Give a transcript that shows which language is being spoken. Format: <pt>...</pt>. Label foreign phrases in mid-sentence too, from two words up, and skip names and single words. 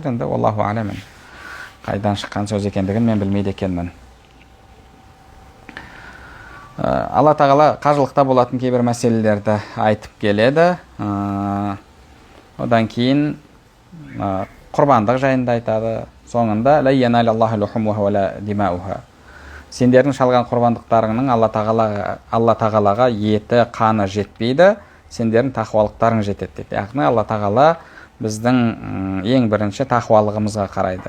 <kk>Енді</kk> <ar>الله أعلم,</ar> <kk>қайдан шыққан сөз екендігін мен білмейді екенмін. Алла тағала қажылықта болатын кейбір мәселелерді айтып келеді. Одан кейін құрбандық жайында айтады. Соңында:</kk> <ar>"لن ينال الله لحومها ولا دماؤها".</ar> <kk>Сендердің шалған құрбандықтарыңның Алла тағалаға еті, қаны жетпейді, сендердің тақуалықтарың жетеді дейді. Яғни Алла тағала біздің ең бірінші тақуалығымызға қарайды.</kk>